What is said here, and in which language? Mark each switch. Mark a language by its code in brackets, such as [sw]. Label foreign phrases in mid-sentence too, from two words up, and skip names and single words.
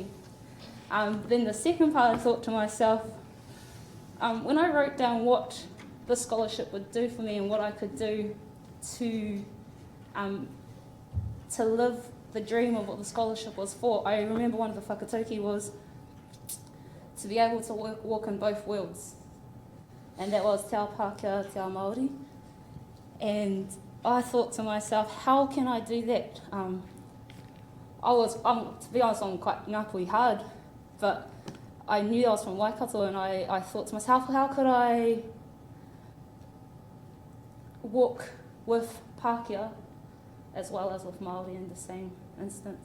[en] Then the second part, I thought to myself, when I wrote down what the scholarship would do for me and what I could do to live the dream of what the scholarship was for, I remember one of the whakatauki was to be able to walk in both worlds. And that was [mi] te ao Pākehā, te ao Māori. [en] And I thought to myself, how can I do that? To be honest, I'm quite ngāpui hard, but I knew I was from Waikato, and I thought to myself, how could I walk with Pākehā as well as with Māori in the same instance?